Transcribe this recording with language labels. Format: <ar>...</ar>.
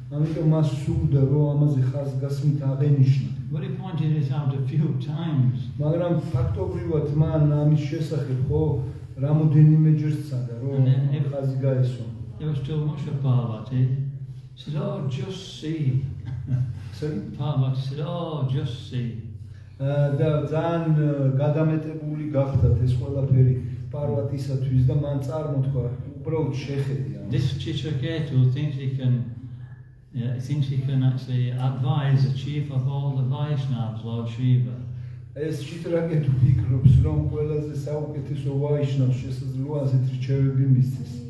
<ka>ამიტომ მას სურდა, რომ ამაზე ხაზგასმით აღენიშნა.</ka> <en>But he pointed it out a few times.</en> <ka>მაგრამ ფაქტობრივად მან ამის შესახებ ხო რამოდენიმეჯერ სცადა, რომ ხაზი გაესვა.</ka> <en>There was still much of Parvati. He said, "Oh, just see." Parvati said, "Oh, just see."</en> <ka>და ძალიან გადამეტებული გახდათ ეს ყველაფერი პარვატისათვის და მან წარმოთქვა, უბრალოდ შეხედია.</ka> <en>This Chitraketu thinks he can actually advise the chief of all the Vaishnavas, Lord Shiva.</en> <ka>ეს ჩიტრაკეტუ ფიქრობს, რომ ყველაზე საუკეთესო ვაიშნავს შესაძლოა ასეთ რჩევები მისცეს.</ka>